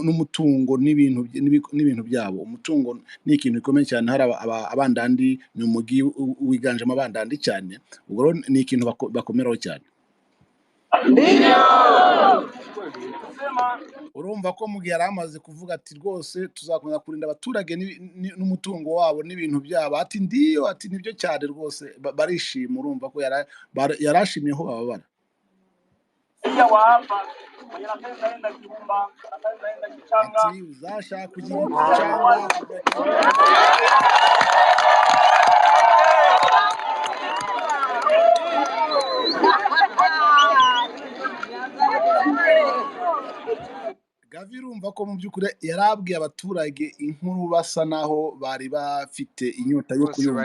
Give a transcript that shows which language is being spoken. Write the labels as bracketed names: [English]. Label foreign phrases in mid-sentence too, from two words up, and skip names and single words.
[Kinyarwanda] n'umutungo n'ibintu byabo. Umutungo ni ikintu gikomeye cyane, hari abandandi, ni umugi wiganjemo abandandi cyane, ubwo rero ni ikintu bakomeraho cyane. Urumva ko mu gihe yari amaze kuvuga ati rwose tuzakomeza kurinda abaturage n'umutungo wabo n'ibintu byabo, ati ndiyo, ati nibyo cyane rwose, barishima. Urumva ko yarashimye aho bababara. [Swahili] Pia wa hapa mwenye anapenda enda Kirumba, anapenda enda Kichanga. [Kinyarwanda] Ati uzashaka kugira Kichanga Gavi. Urumva ko mu by'ukuri yarabwiye abaturage inkuru basa naho bari bafite inyota yo kuyumva,